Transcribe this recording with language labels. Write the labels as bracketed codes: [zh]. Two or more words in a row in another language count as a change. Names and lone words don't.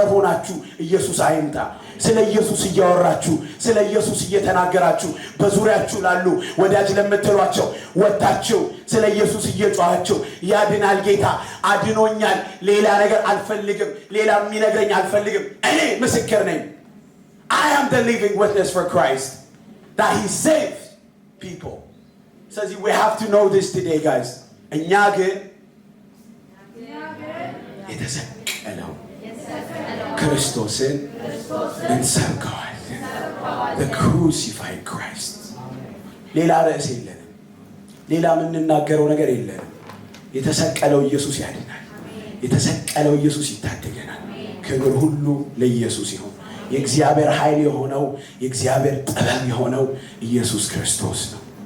[am] ሆናችሁ ኢየሱስ አይምጣ ስለ ኢየሱስ እያወራችሁ ስለ ኢየሱስ እየተናገራችሁ በዙሪያችሁ ላሉ ወዳጅ ለምትሏቸው ወጣችሁ ስለ ኢየሱስ እየጮሃችሁ ያድናል ጌታ አድኖኛል ሌላ ነገር አልፈልግም ሌላ የሚነግረኝ አልፈልግም እኔ ምስክር ነኝ [en] I am the living witness for Christ that he saved people so we have to know this today guys [am] እኛ ግን የተሰቀለው ክርስቶስን እንሰብከዋለን [en] the crucified Christ [am] ሌላ ርዕስ የለንም ሌላ የምንናገረው ነገር የለንም የተሰቀለው ኢየሱስ ያድናል የተሰቀለው ኢየሱስ ይታደገናል ክብር ሁሉ ለኢየሱስ ይሁን የእግዚአብሔር ኃይል የሆነው የእግዚአብሔር ጥበብ የሆነው ኢየሱስ ክርስቶስ ነው